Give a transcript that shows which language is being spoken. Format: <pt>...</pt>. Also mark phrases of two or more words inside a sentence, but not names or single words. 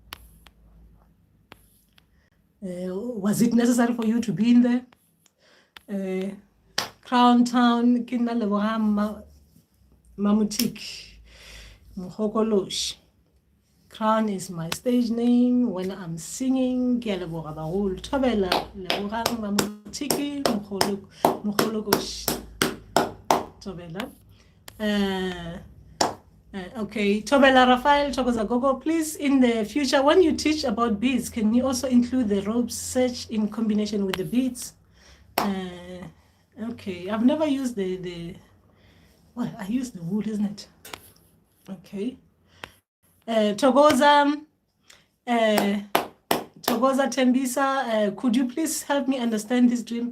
<en>Was it necessary for you to be in there? Crown Town, Kinalewam, Mamutik, Mhokolosh. Crown is my stage name when I'm singing.</en> <nso>Kialeboga baholo thobela leboga mamutiki mohologosh thobela.</nso> <en>Okay, Thobela Raphael Thokozagogo, please in the future when you teach about beads, can you also include the rope search in combination with the beads? Okay, I've never used well, I use the wool, isn't it? Okay. Togoza Tembisa, could you please help me understand this dream?</en>